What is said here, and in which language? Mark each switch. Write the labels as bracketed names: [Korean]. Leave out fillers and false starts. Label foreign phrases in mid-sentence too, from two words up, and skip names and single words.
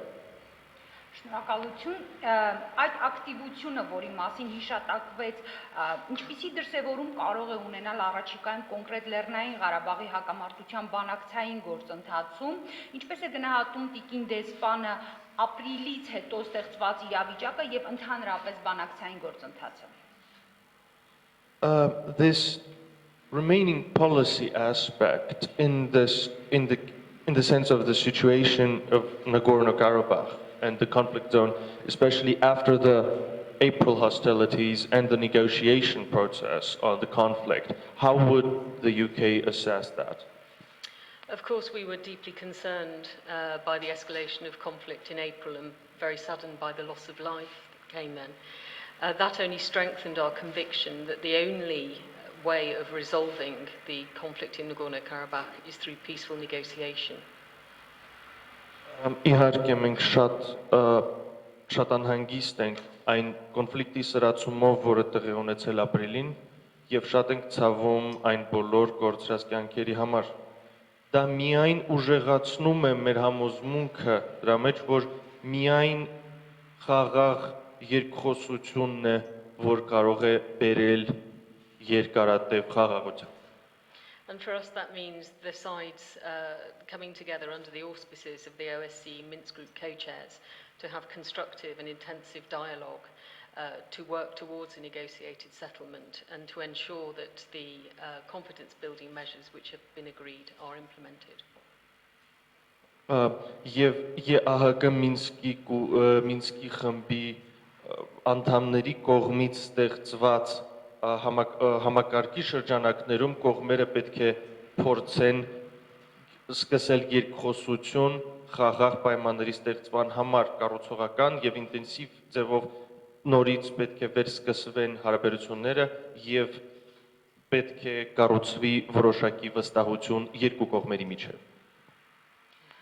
[Armenian] Շնորհակալություն։ Այդ ակտիվությունը, որի մասին հիշատակվեց, ինչպիսի դրսևորում կարող է ունենալ առաջիկայում կոնկրետ Լեռնային Ղարաբաղի հակամարտության բանակցային գործընթացում, ինչպես է գնահատում տիկին դեսպանը ապրիլից հետո ստեղծված իրավիճակը եւ ընդհանրապես բանակցային գործընթացը։ [English] This remaining policy aspect in the sense of the situation of Nagorno-Karabakh and the conflict zone, especially after the April hostilities and the negotiation process on the conflict, how would the UK assess that? Of course, we were deeply concerned by the escalation of conflict in April and very saddened by the loss of life that came then. That only strengthened our conviction that the only way of resolving the conflict in Nagorno-Karabakh is through peaceful negotiation. [Armenian] Իհարկե մենք շատ անհանգիստ ենք այն կոնֆլիկտի սրացումով, որը տեղի ունեցել ապրիլին, եւ շատ ենք ցավում այն բոլոր կորցրած կյանքերի համար։ Դա միայն ուժեղացնում է մեր համոզմունքը դրա մեջ, որ միայն խաղաղ երկխոսությունն է, որ կարող է բերել երկարատև խաղաղության։ [English] And for us that means the sides coming together under the auspices of the OSCE Minsk Group co-chairs to have constructive and intensive dialogue to work towards a negotiated settlement and to ensure that the confidence building measures which have been agreed are implemented. [Armenian] Եվ ԵԱՀԿ Մինսկի խմբի անդամների կողմից ստեղծված համակարգի շրջանակներում կողմերը պետք է փորձեն սկսել երկխոսություն խաղաղ պայմանների ստեղծման համար կառուցողական եւ ինտենսիվ ձևով նորից պետք է վերսկսվեն հարաբերությունները եւ պետք է կառուցվի որոշակի վստահություն երկու կողմերի միջեւ։